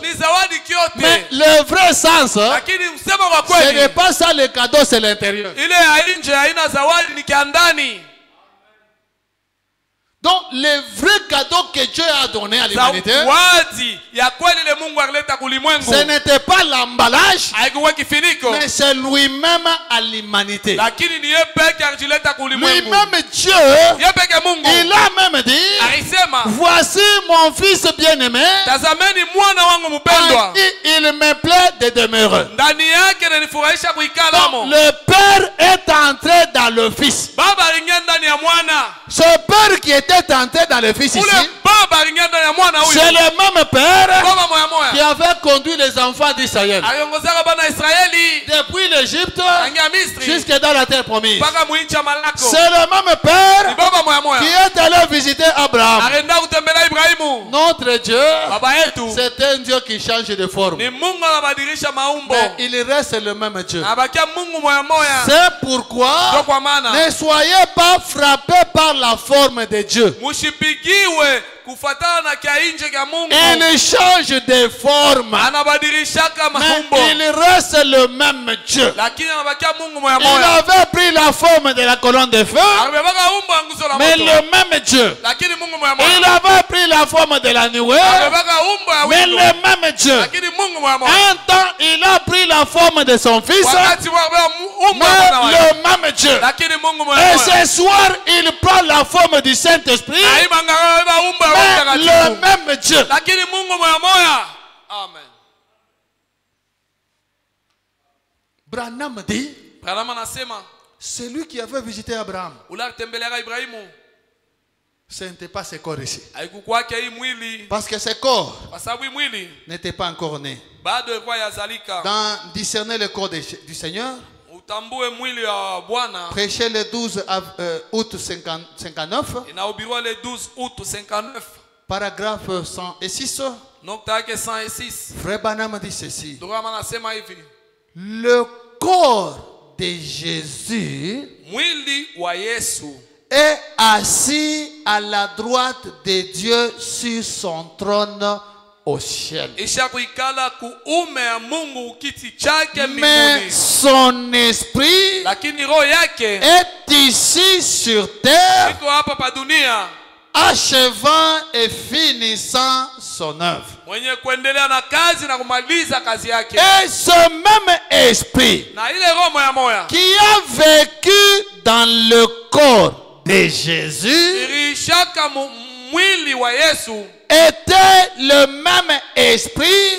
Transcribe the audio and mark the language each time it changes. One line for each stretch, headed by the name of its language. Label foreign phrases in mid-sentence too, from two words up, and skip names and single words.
Swahili: ni zawadi
French: Mais
Swahili: kyote.
French: le vrai sens,
Swahili: Lakini msema kwa
French: ce n'est
Swahili: kweli,
French: pas ça le cadeau, c'est l'intérieur.
Swahili: ile ya nje haina zawadi, ni kia ndani.
French: Donc, le vrai cadeau que Dieu a donné à l'humanité,
Swahili: Zawadi ya kweli ile Mungu alileta kulimwengu
French: ce n'était pas l'emballage,
Swahili: haikuwa kifiniko,
French: mais c'est lui-même à l'humanité.
Swahili: lakini ni yeye peke alijileta kulimwengu.
French: Lui-même Dieu,
Swahili: Yeye peke Mungu
French: il a même dit,
Swahili: alisema,
French: voici mon fils bien-aimé,
Swahili: tazameni mwana wangu
French: en
Swahili: mpendwa,
French: qui il me plaît de demeurer.
Swahili: ndani yake nanifurahisha kuikala
French: Donc,
Swahili: mo.
French: le Père est entré dans le Fils.
Swahili: Baba aliingia ndani ya mwana.
French: Ce Père qui était entré dans le Fils ici,
Swahili: Ule baba aliingia ndani ya mwana huyu.
French: c'est le même Père
Swahili: Baba moya
French: qui
Swahili: moya
French: avait conduit les enfants d'Israël
Swahili: aliongozaka bana Israeli
French: depuis l'Égypte
Swahili: tangia Misri
French: jusque dans la terre promise.
Swahili: mpaka mwincha malako.
French: C'est le même
Swahili: Ni
French: Père
Swahili: baba moya
French: qui
Swahili: moya
French: est allé visiter Abraham.
Swahili: alienda kutembelea Ibrahimu.
French: Notre Dieu,
Swahili: Baba yetu
French: c'est un Dieu qui change de forme.
Swahili: ni Mungu anabadilisha maumbo,
French: Mais il reste le même Dieu.
Swahili: abakia Mungu moya moya.
French: C'est
Swahili: Ndio
French: pourquoi
Swahili: kwa maana
French: ne soyez pas frappés par la forme de Dieu.
Swahili: mushipigiwe kufatana na kia nje kia Mungu.
French: Il change de forme.
Swahili: Anabadilishaka
French: Mais
Swahili: maumbo,
French: il reste le même Dieu.
Swahili: lakini anabakia Mungu moya
French: Il
Swahili: moya.
French: avait pris la forme de la colonne de feu,
Swahili: Amebaka umbo ya nguzo la
French: mais
Swahili: moto,
French: le même Dieu.
Swahili: lakini Mungu moya
French: Il
Swahili: moya.
French: avait pris la forme de la nuée,
Swahili: Amebaka umbo ya
French: mais
Swahili: windo,
French: le même Dieu.
Swahili: lakini Mungu moya moya.
French: Un temps, il a pris la forme de son fils,
Swahili: Wakati wa umbo ya
French: mais
Swahili: mwana wake,
French: le même Dieu.
Swahili: lakini Mungu moya
French: Et
Swahili: moya.
French: ce soir, il prend la forme du Saint-Esprit,
Swahili: Aima ngaba umbo ya Roho
French: mais
Swahili: Mtakatifu,
French: le même Dieu.
Swahili: lakini Mungu moya moya.
French: Amen. Branham dit,
Swahili: Branham anasema
French: celui qui avait visité Abraham,
Swahili: ule alitembelea Ibrahimu
French: ce n'était pas ce corps ici.
Swahili: haikukwake hii mwili,
French: Parce que ce corps
Swahili: kwa sababu hii mwili
French: n'était pas encore né.
Swahili: bado ilikuwa yazalika.
French: Dans discerner le corps du Seigneur,
Swahili: Tutambue mwili wa Bwana.
French: Prêché le 12 août 59.
Swahili: Inahubiriwa
French: le 12 août 59. Paragraphe 106.
Swahili: Nukta yake 106.
French: Frère Branham dit ceci.
Swahili: Ndugu anasema hivi.
French: Le corps de Jésus
Swahili: Mwili wa Yesu
French: est assis à la droite de Dieu sur son trône au ciel.
Swahili: isha kuikala kuume ya Mungu kiti chake
French: Mais
Swahili: mbinguni.
French: son esprit
Swahili: Lakini roho yake
French: est ici sur terre,
Swahili: iko hapa pa dunia,
French: achevant et finissant son œuvre.
Swahili: mwenye kuendelea na kazi na kumaliza kazi yake.
French: Et ce même esprit
Swahili: Na ile roho moya
French: qui a vécu dans le corps de Jésus
Swahili: irishaka mwili wa Yesu
French: était le même esprit